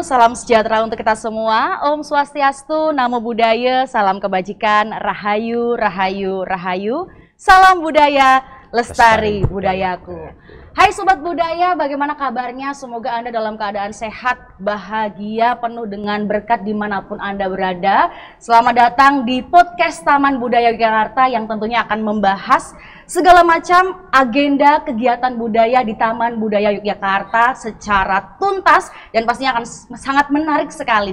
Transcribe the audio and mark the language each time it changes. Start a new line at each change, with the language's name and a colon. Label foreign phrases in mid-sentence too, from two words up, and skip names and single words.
Indonesian: Salam sejahtera untuk kita semua. Om Swastiastu, Namo Buddhaya, salam kebajikan, Rahayu, Rahayu, Rahayu. Salam budaya, lestari budayaku. Hai Sobat Budaya, bagaimana kabarnya? Semoga Anda dalam keadaan sehat, bahagia, penuh dengan berkat dimanapun Anda berada. Selamat datang di podcast Taman Budaya Yogyakarta yang tentunya akan membahas segala macam agenda kegiatan budaya di Taman Budaya Yogyakarta secara tuntas dan pastinya akan sangat menarik sekali.